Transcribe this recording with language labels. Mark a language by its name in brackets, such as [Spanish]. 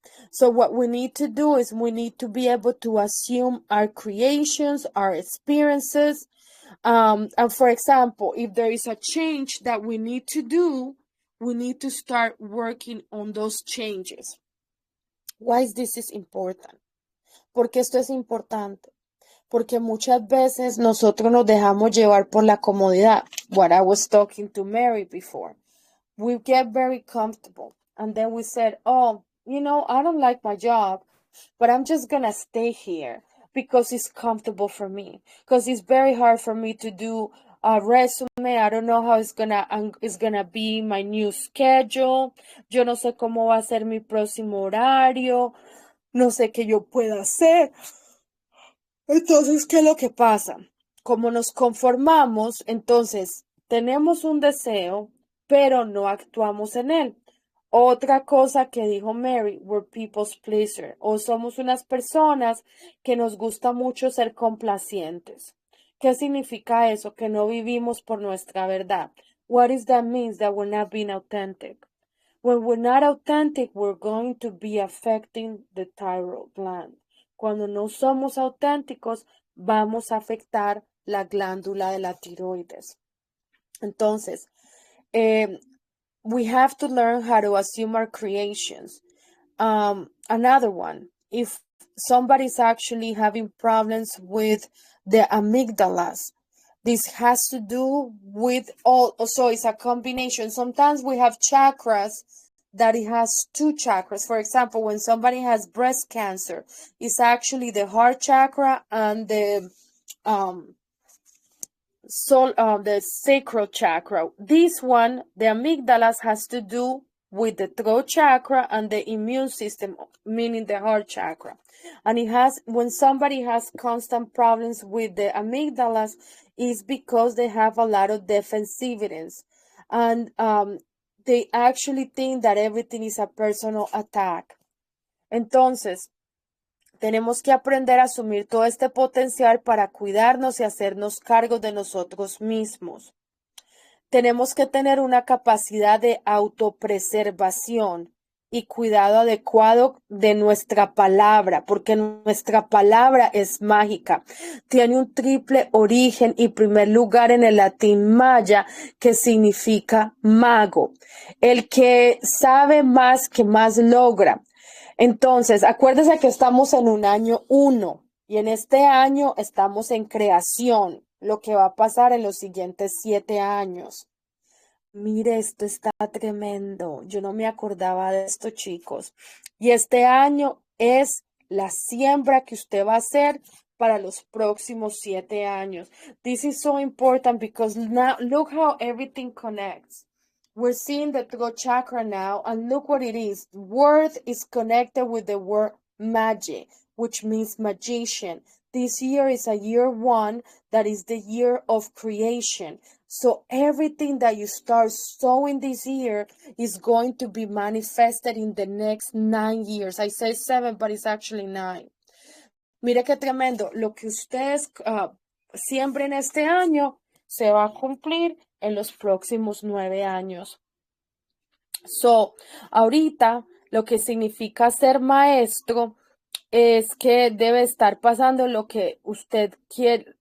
[English] So what we need to do is we need to be able to assume our creations, our experiences. And for example, if there is a change that we need to do, we need to start working on those changes. Why is this important? [Spanish] Porque esto es importante. Porque muchas veces nosotros nos dejamos llevar por la comodidad. [English] What I was talking to Mary before. We get very comfortable. And then we said, oh, I don't like my job, but I'm just going to stay here because it's comfortable for me. Because it's very hard for me to do a resume. I don't know how it's gonna be my new schedule. [Spanish] Yo no sé cómo va a ser mi próximo horario. No sé qué yo pueda hacer. Entonces, ¿qué es lo que pasa? Como nos conformamos, entonces tenemos un deseo, pero no actuamos en él. Otra cosa que dijo Mary, [English] we're people's pleaser, [Spanish] o somos unas personas que nos gusta mucho ser complacientes. ¿Qué significa eso? Que no vivimos por nuestra verdad. [English] What does that mean? That we're not being authentic. When we're not authentic, we're going to be affecting the thyroid gland. [Spanish] Cuando no somos auténticos, vamos a afectar la glándula de la tiroides. [English] Entonces, we have to learn how to assume our creations. Another one, if somebody's actually having problems with the amygdalas, this has to do with so it's a combination. Sometimes we have chakras that it has two chakras. For example, when somebody has breast cancer, it's actually the heart chakra and the the sacral chakra. This one, the amygdalas, has to do with the throat chakra and the immune system, meaning the heart chakra. And it has, when somebody has constant problems with the amygdalas, is because they have a lot of defensiveness. And they actually think that everything is a personal attack. [Spanish] Entonces, tenemos que aprender a asumir todo este potencial para cuidarnos y hacernos cargo de nosotros mismos. Tenemos que tener una capacidad de autopreservación y cuidado adecuado de nuestra palabra, porque nuestra palabra es mágica. Tiene un triple origen y primer lugar en el latín maya, que significa mago. El que sabe más, que más logra. Entonces, acuérdense que estamos en un año 1 y en este año estamos en creación, lo que va a pasar en los siguientes 7 años. Mire, esto está tremendo. Yo no me acordaba de esto, chicos. Y este año es la siembra que usted va a hacer para los próximos 7 años. [English] This is so important because now look how everything connects. We're seeing the throat chakra now, and look what it is. Word is connected with the word magic, which means magician. This year is a year 1, that is the year of creation. So everything that you start sowing this year is going to be manifested in the next 9 years. I say 7, but it's actually 9. [Spanish] Mire qué tremendo. Lo que ustedes siembren este año se va a cumplir en los próximos 9 años. So, ahorita lo que significa ser maestro es que debe estar pasando lo que usted quiere.